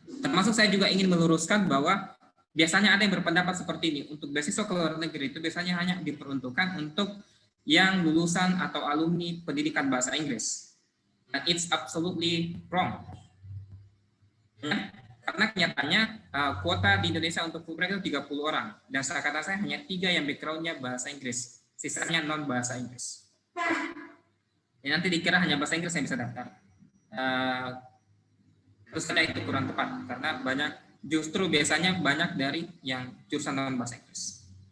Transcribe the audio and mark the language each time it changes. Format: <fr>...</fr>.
<id>Termasuk saya juga ingin meluruskan bahwa biasanya ada yang berpendapat seperti ini, untuk beasiswa ke luar negeri itu biasanya hanya diperuntukkan untuk yang lulusan atau alumni pendidikan bahasa Inggris.</id> <en>And it's absolutely wrong.</en> <id>Ya, karena kenyataannya kuota di Indonesia untuk Fulbright itu 30 orang, dan kata saya hanya 3 yang backgroundnya bahasa Inggris, sisanya non bahasa Inggris. Ya, nanti dikira hanya bahasa Inggris yang bisa daftar. Terus ada itu kurang tepat, karena justru biasanya banyak dari yang jurusan non bahasa Inggris.</id>